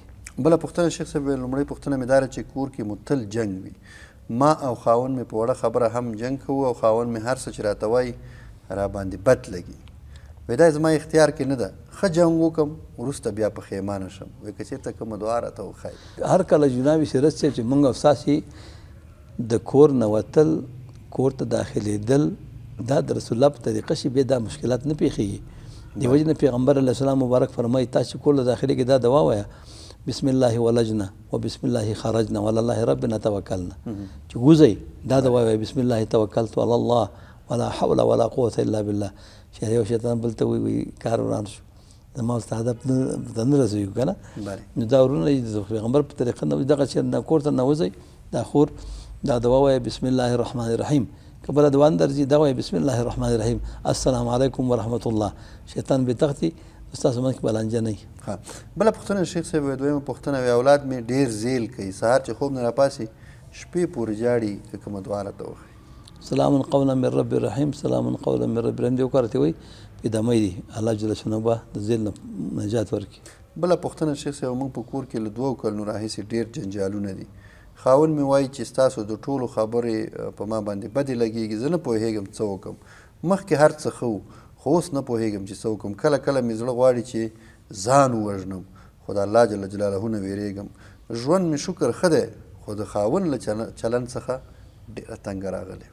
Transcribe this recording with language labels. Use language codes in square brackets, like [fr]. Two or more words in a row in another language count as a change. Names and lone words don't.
[ps] بله پوښتنه شیخ صاحب لومړۍ پوښتنه مې دا ده چې کور کې مو تل جنګ وي ما او خاوند مې په وړه خبره هم جنګ کوو او خاوند مې هر څه چې راته وایي راباندې بد لګي وایي دا زما اختیار کې نه ده ښه جنګ وکړم وروسته بیا پښیمانه شم وایي که چېرته کومه دعا راته وښایي هر کله جناب سیرت صاحب چې موږ او ستاسې د کور نه وتل کور ته داخلېدل دا د رسول الله په طریقه شي بیا دا مشکلات نه پیښیږي دې وجې نه پیغمبر علیه السلام مبارک فرمایي تاسو کور ته داخلېږئ دا دعا وایه [ar] بسم الله ولجنا وبسم الله خرجنا وعلى الله ربنا توکلنا [ps] چې وځئ دا دعا وایه [ar] بسم الله توکلت علی الله ولا حول ولا قوة الا بالله [ps] چې یو شیطان بل ته وایي کار وران شو زما اوس هدف ته نه رسېږو که نه نو دا ورونه د پیغمبر په طریقه نه دغه چې کور ته ننوځئ دا خور دا دعا وایه [ar] بسم الله الرحمن الرحیم [ps] که بله دعا نه درځي دا وایه [ar] بسم الله الرحمن الرحیم السلام علیکم ورحمة الله [ps] شیطان بې تختي ستاسو منځ کې به لانجه نه وي بله پوښتنه شیخ صاحب دویمه پوښتنه وی اولاد مې ډېر زیل کوي سهار چې خوب نه راپاسي شپې پورې جاړي که کومه دعا راته وښایي [ar] سلام قولا من رب رحیم سلام قولا من رب رحیم [ps] دې وکړه ته وایي پیدامۍ دي [ar] الله جل شانه [ps] به د زیل نه نجات ورکړي بله پوښتنه شیخ صاحب موږ په کور کې له 2 کلونو راهیسې ډېر جنجالونه دي خاوند مې وایي چې ستاسو د ټولو خبرې په ما باندې بدې لګېږي زه نه پوهېږم څه وکړم مخکې هر څه ښه و خو اوس نه پوهېږم چې څه وکړم کله کله مې زړه غواړي چې ځان ووژنم خو د [ar] الله جل جلاله [ps] نه ویرېږم ژوند مې شکر ښه دی خو د خاوند له چلند څخه ډېره تنګه راغلی